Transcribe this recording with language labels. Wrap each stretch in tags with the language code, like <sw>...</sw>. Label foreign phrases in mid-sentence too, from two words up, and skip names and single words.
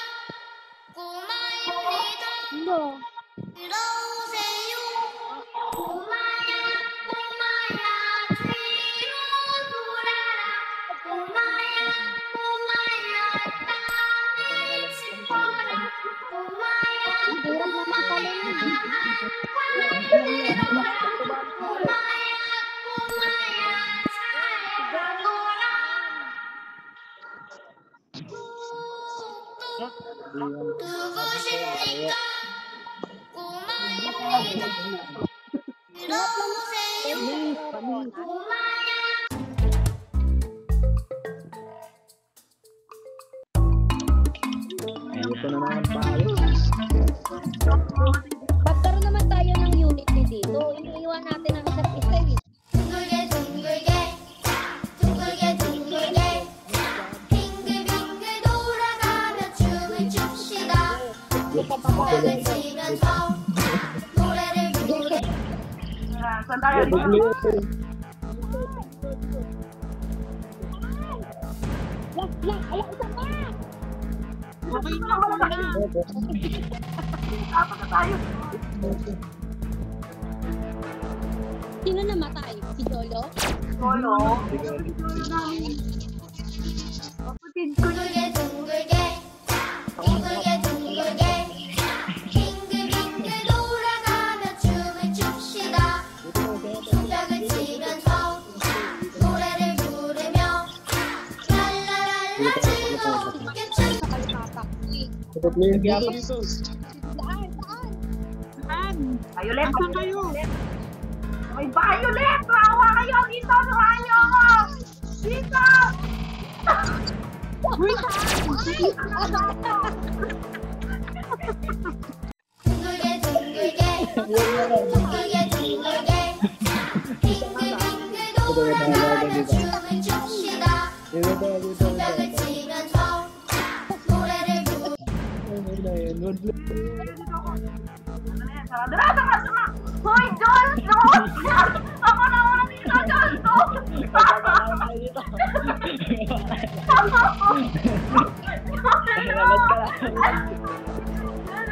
<ko>꼬마입니다.</ko> <tl>Ano?</tl> <ko>들어오세요. 꼬마야, 꼬마야, 뒤로 돌아라. 꼬마야, 꼬마야, 땅을 짚어라. 꼬마야,</ko> <tl>Hirap na matalon yun.</tl> <ko>꼬마야, 꼬마야, 잘 가거라. 누구십니까? 꼬마입니다. 들어오세요. 꼬마야.</ko> <tl>Ito na naman tayo. Magkaroon naman tayo ng unity dito. Iniiwan natin ang isa't isa eh.</tl> <ko>둥글게 둥글게 둥글게 둥글게 빙글빙글 돌아가며 춤을 춥시다. 손뼉을 치면서 노래를 부르.</ko> <tl>Saan tayo dito? Ala, isa pa! Okay na malaki. Apat na tayo. Sino namatay? Si Dolo? Solo. Kapatid ko na.</tl> <ko>둥글게 둥글게 둥글게 둥글게 빙글빙글 돌아가며 춤을 춥시다. 손뼉을 치면서 노래를 부르며 랄라랄라 즐겁게 춤.</ko> <tl>Violet, asan kayo? May Violet! Maawa kayo! Dito! Samahan niyo ako! Dito!</tl> <ko>둥글게 둥글게 둥글게 둥글게 빙글빙글 돌아가며 춤을 춥시다. 손뼉을 치면서 노래를 부르.</ko> <tl>Sarado ka sama! Hoy, John! John! Ako naman dito, John! Ano?</tl>